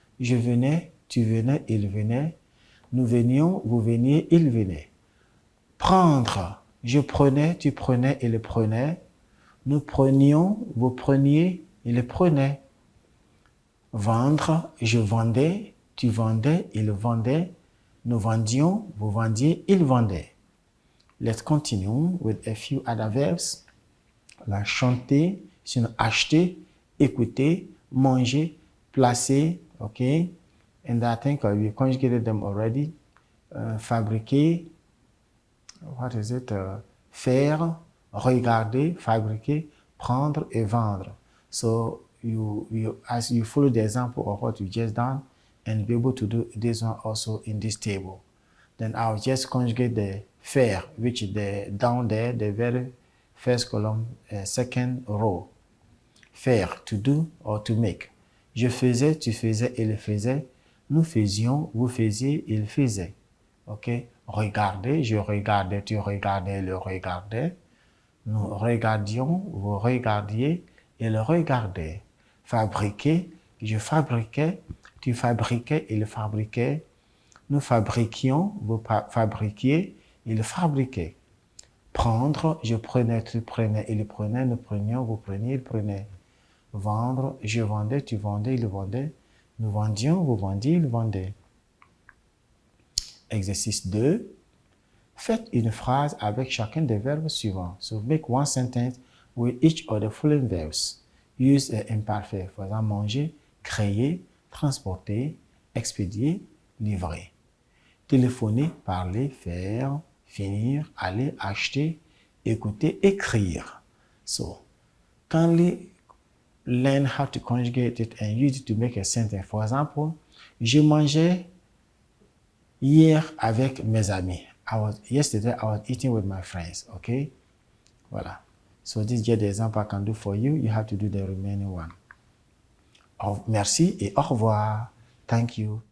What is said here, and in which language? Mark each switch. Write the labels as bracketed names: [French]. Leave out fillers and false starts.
[French] Je venais, tu venais, il venait. Nous venions, vous veniez, il venait. Prendre. Je prenais, tu prenais, il prenait. Nous prenions, vous preniez, il prenait. Vendre. Je vendais, tu vendais, il vendait. Nous vendions, vous vendiez, il vendait. [English] Let's continue with a few other verbs. La chanter, sinon acheter, écouter, manger, placer, okay? And I think we conjugated them already. Fabriquer, what is it? [French] Faire, regarder, fabriquer, prendre et vendre. [English] So as you follow the example of what you just done, and be able to do this one also in this table. Then I'll just conjugate the faire, which is down there, the very first column, second row. Faire, to do or to make. [French] Je faisais, tu faisais, il faisait. Nous faisions, vous faisiez, il faisait. OK? Regarder, je regardais, tu regardais, il regardait. Nous regardions, vous regardiez, il regardait. Fabriquer, je fabriquais, tu fabriquais, il fabriquait. Nous fabriquions, vous fabriquiez, il fabriquait. Prendre, je prenais, tu prenais, il prenait. Nous prenions, vous preniez, il prenait. Vendre, je vendais, tu vendais, il vendait. Nous vendions, vous vendiez, il vendait. Exercice 2. Faites une phrase avec chacun des verbes suivants. [English] So make one sentence with each of the following verbs. Use imparfait. For example, manger, créer, transporter, expédier, livrer. Téléphoner, parler, faire, finir, aller, acheter, écouter, écrire. So, kindly learn how to conjugate it and use it to make a sentence. [French] For example, je mangeais hier avec mes amis. [English] Yesterday, I was eating with my friends. Okay? Voilà. So, this is just the example I can do for you. You have to do the remaining one. [French] Merci et au revoir. [English] Thank you.